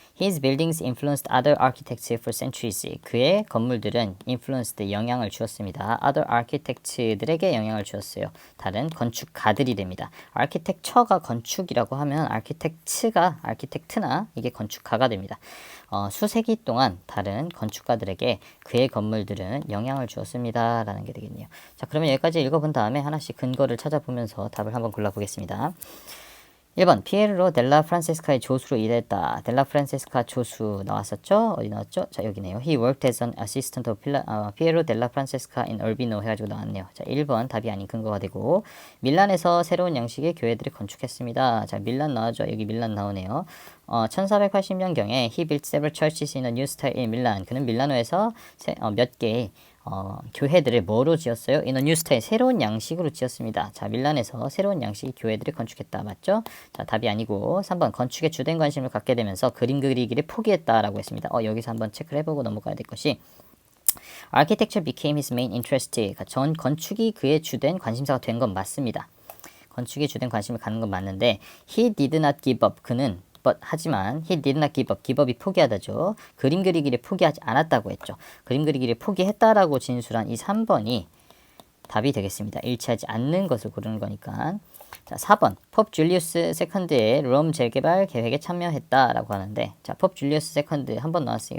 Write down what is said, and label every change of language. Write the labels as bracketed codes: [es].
[en] His buildings influenced other architects for centuries. [ko] 그의 건물들은 influenced 영향을 주었습니다. [en] other architects들에게 [ko] 영향을 주었어요. 다른 건축가들이 됩니다. architecture가 건축이라고 하면 architect나 이게 건축가가 됩니다. 수세기 동안 다른 건축가들에게 그의 건물들은 영향을 주었습니다. 라는 게 되겠네요. 자, 그러면 여기까지 읽어본 다음에 하나씩 근거를 찾아보면서 답을 한번 골라보겠습니다. 1번 피에로 델라 프란세스카의 조수로 일했다. 델라 프란세스카 조수 나왔었죠? 어디 나왔죠? 자, 여기네요. [en] He worked as an assistant of 피에로 델라 프란세스카 in Urbino [ko] 해가지고 나왔네요. 자, 1번 답이 아닌 근거가 되고 밀란에서 새로운 양식의 교회들을 건축했습니다. 자, 밀란 나와죠? 여기 밀란 나오네요. 1480년경에 [en] he built several churches in a new style in Milan. [ko] 그는 밀라노에서 몇 개의 교회들을 뭐로 지었어요? [en] In a new style, [ko] 새로운 양식으로 지었습니다. 자, 밀란에서 새로운 양식의 교회들을 건축했다. 맞죠? 자, 답이 아니고 3번 건축에 주된 관심을 갖게 되면서 그림 그리기를 포기했다라고 했습니다. 여기서 한번 체크를 해보고 넘어가야 될 것이 [en] Architecture became his main interest. [ko] 전 건축이 그의 주된 관심사가 된 건 맞습니다. 건축에 주된 관심을 갖는 건 맞는데 [en] he did not give up. [ko] 그는 하지만 [en] he did not give up. [ko] give up이 포기하다죠. 그림 그리기를 포기하지 않았다고 했죠. 그림 그리기를 포기했다라고 진술한 이 3번이 답이 되겠습니다. 일치하지 않는 것을 고르는 거니까. 자, 4번 법 줄리우스 세컨드의 롬 재개발 계획에 참여했다라고 하는데 자, 법 줄리우스 세컨드 한번 나왔어요.